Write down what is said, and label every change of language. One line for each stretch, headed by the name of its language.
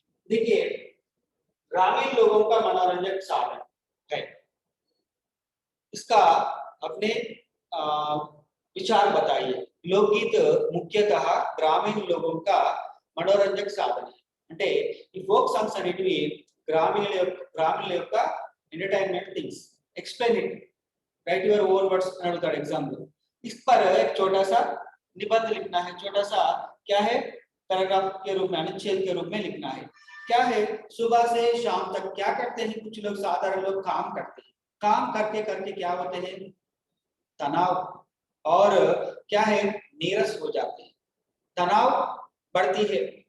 Hindi: देखिए ग्रामीण लोगों का मनोरंजक साधन है, इसका अपने विचार बताइए। लोकगीत मुख्यतः ग्रामीण लोगों का मनोरंजक साधन है,
Telugu: అంటే ఈ ఫోక్ సాంగ్స్ అనేటివి గ్రామీణ యొక్క entertainment things.
English: explain it, write your own words
Telugu: అని అడుగుతాడు
Hindi: एग्जाम में। इस पर एक छोटा सा निबंध लिखना है, छोटा सा क्या है पैराग्राफ के रूप में, अनुच्छेद के रूप में लिखना है। क्या है सुबह से शाम तक क्या करते हैं कुछ लोग, साधारण लोग काम करते हैं, काम करते करते क्या होते हैं तनाव और क्या है नीरस हो जाते हैं, तनाव बढ़ती है।